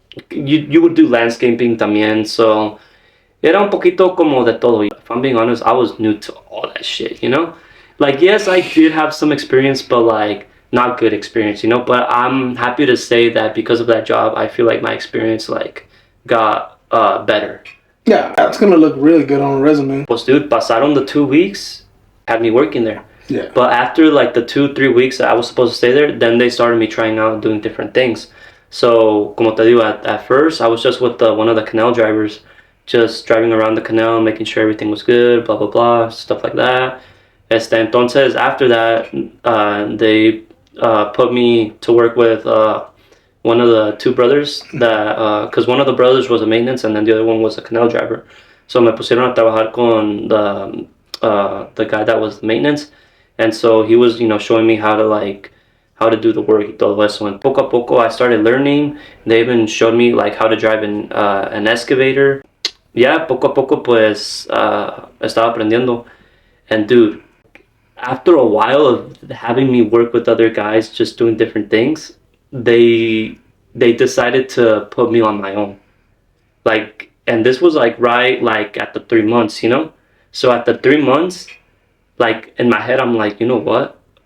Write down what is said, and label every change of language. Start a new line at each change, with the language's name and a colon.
English: You would do landscaping
Spanish: también, so era un poquito como de todo.
English: If I'm being honest, I was new to all that shit, Like, yes, I did have some experience, but like not good experience, But I'm happy to say that because of that job, I feel like my experience like got better. Yeah, that's gonna look really good on a resume. Pues dude,
Spanish: pasaron
English: the 2 weeks, had me working there. Yeah. But after like the 2-3 weeks that I was supposed to stay there, then they started me trying out doing different things. So,
Spanish: como te digo,
English: at first I was just with one of the canal drivers, just driving around the canal, making sure everything was good, blah blah blah, stuff like that. Entonces, after that, they put me to work with one of the 2 brothers, that because one of the brothers was a maintenance and then the other one was a canal driver. So
Spanish: me pusieron a trabajar con
English: the guy that was the maintenance, and so he was showing me how to do the work
Spanish: y todo eso.
English: And
Spanish: poco a poco
English: I started learning. They even showed me like how to drive an excavator.
Spanish: Yeah, poco a poco pues estaba aprendiendo.
English: And dude, after a while of having me work with other guys just doing different things, they decided to put me on my own. Like, and this was like right like at the 3 months, So at the 3 months, like in my head I'm like, you know what?